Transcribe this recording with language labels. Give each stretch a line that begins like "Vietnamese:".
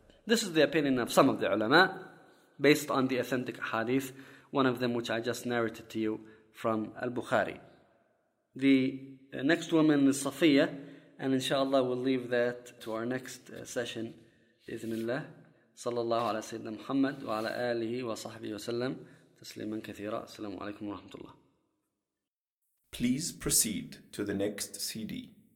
English: This is the opinion of some of the ulama based on the authentic hadith, one of them which I just narrated to you from Al-Bukhari. The next woman is Safiya, and inshallah we'll leave that to our next session, bismillah.
Arabic: صلى الله على سيدنا محمد وعلى آله وصحبه وسلم تسليما كثيرا السلام عليكم ورحمة الله
English: Please proceed to the next CD